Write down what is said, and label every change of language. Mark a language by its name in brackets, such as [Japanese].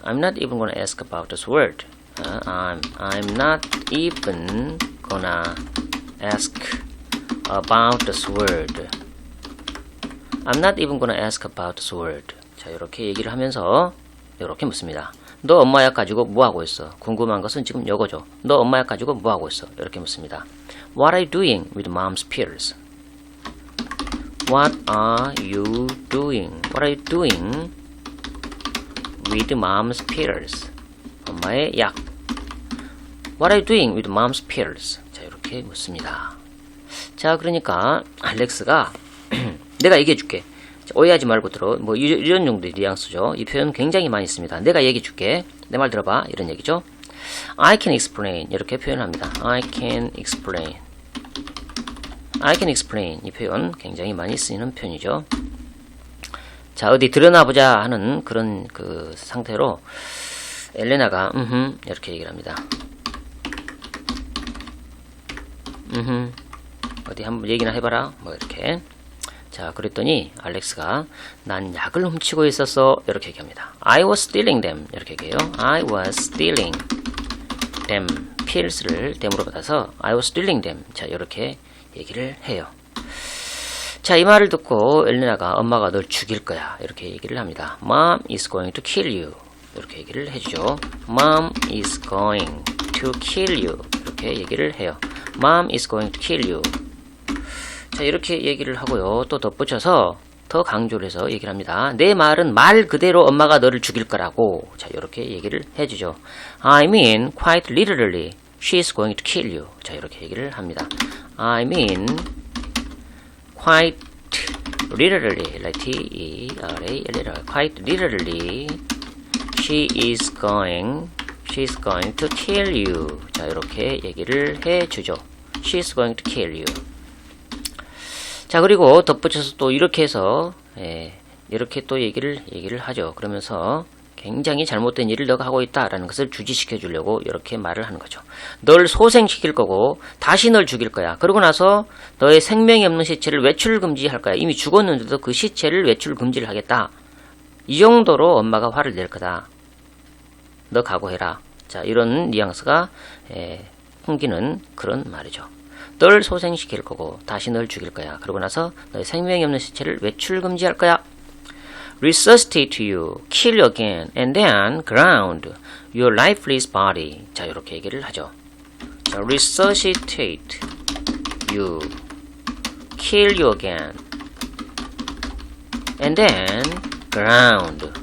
[English] I'm not even gonna ask about the sword. I'm not even gonna ask about the sword. I'm not even gonna ask about the sword. [Korean] 자, 이렇게 얘기를 하면서 이렇게 묻습니다. 너 엄마 약 가지고 뭐 하고 있어? 궁금한 것은 지금 요거죠. 너 엄마 약 가지고 뭐 하고 있어? 이렇게 묻습니다. [English] What are you doing with mom's pills? What are you doing? What are you doing with mom's pills? [Korean] 엄마의 약. [English] What are you doing with mom's pills? [Korean] 자, 이렇게 묻습니다. 자, 그러니까 알렉스가 내가 얘기해 줄게. 오해하지 말고 들어. 뭐 이런 정도의 뉘앙스죠. 이 표현 굉장히 많이 있습니다. 내가 얘기해 줄게. 내 말 들어봐. 이런 얘기죠. [English] I can explain. [Korean] 이렇게 표현합니다. [English] I can explain. I can explain. [Korean] 이 표현 굉장히 많이 쓰이는 표현이죠. 자, 어디 드러나 보자 하는 그런 그 상태로 엘레나가 이렇게 얘기를 합니다. 어디 한번 얘기나 해봐라. 뭐 이렇게. 자, 그랬더니 알렉스가 난 약을 훔치고 있었어. 이렇게 얘기합니다. [English] I was stealing them. [Korean] 이렇게 얘기해요. [English] I was stealing them. pills를 them으로 [Korean] 받아서 [English] I was stealing them. [Korean] 자, 이렇게 얘기를 해요. 자, 이 말을 듣고 엘레나가 엄마가 널 죽일 거야. 이렇게 얘기를 합니다. [English] Mom is going to kill you. [Korean] 이렇게 얘기를 해주죠. [English] Mom is going to kill you. [Korean] 이렇게 얘기를 해요. [English] Mom is going to kill you. [Korean] 자, 이렇게 얘기를 하고요. 또 덧붙여서 더 강조를 해서 얘기를 합니다. 내 말은 말 그대로 엄마가 너를 죽일 거라고. 자, 이렇게 얘기를 해주죠. [English] I mean quite literally she's going to kill you. [Korean] 자, 이렇게 얘기를 합니다. [English] I mean quite literally like T-E-R-A-L-L quite literally she's going to kill you. [Korean] 자, 이렇게 얘기를 해주죠. [English] She's going to kill you. [Korean] 자, 그리고 덧붙여서 또 이렇게 해서 이렇게 또 얘기를 하죠. 그러면서 굉장히 잘못된 일을 너가 하고 있다라는 것을 주지시켜 주려고 이렇게 말을 하는 거죠. 널 소생시킬 거고 다시 널 죽일 거야. 그러고 나서 너의 생명이 없는 시체를 외출 금지할 거야. 이미 죽었는데도 그 시체를 외출 금지를 하겠다. 이 정도로 엄마가 화를 낼 거다. 너 각오해라. 자, 이런 뉘앙스가 풍기는 그런 말이죠. 널 소생시킬 거고 다시 널 죽일 거야. 그러고 나서 너의 생명이 없는 시체를 외출 금지할 거야. [English] Resuscitate you, kill you again, and then ground your lifeless body. [Korean] 자, 이렇게 얘기를 하죠. [English] 자, resuscitate you, kill you again, and then ground.